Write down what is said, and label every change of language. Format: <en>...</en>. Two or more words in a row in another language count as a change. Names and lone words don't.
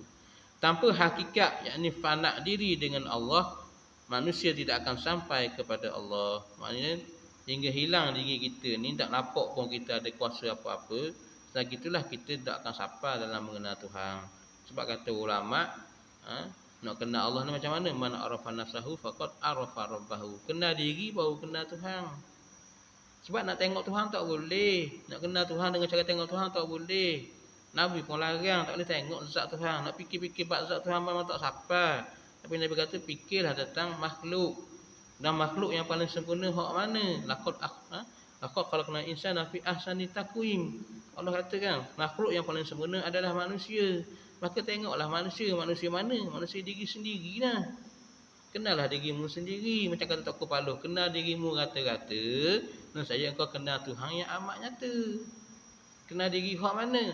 <ms>Tanpa hakikat yakni fana diri dengan Allah, manusia tidak akan sampai kepada Allah. Maknanya hingga hilang diri kita ni tak nampak pun kita ada kuasa apa-apa. Selagi itulah kita tak akan sampai dalam mengenal Tuhan. Sebab kata ulama, nak kenal Allah ni macam mana?</ms> <ar>من عرف نفسه فقد عرف ربه.</ar> <ms>Kenal diri baru kenal Tuhan. Sebab nak tengok Tuhan tak boleh. Nak kenal Tuhan dengan cara tengok Tuhan tak boleh. Nabi pun larang tak boleh tengok zat Tuhan. Nak fikir-fikir bab zat Tuhan memang tak sampai. Tapi Nabi kata fikirlah tentang makhluk. Dan makhluk yang paling sempurna hak mana?</ms> <ar>لقد خلقنا الإنسان في أحسن تقويم.</ar> <ms>Allah katakan makhluk yang paling sempurna adalah manusia. Maka tengoklah manusia. Manusia mana? Manusia diri sendirilah. Kenallah dirimu sendiri. Macam kata Tok Kepala, kenal dirimu rata-rata. Dan saya engkau kenal Tuhan yang amat nyata. Kenal diri hak mana?</ms>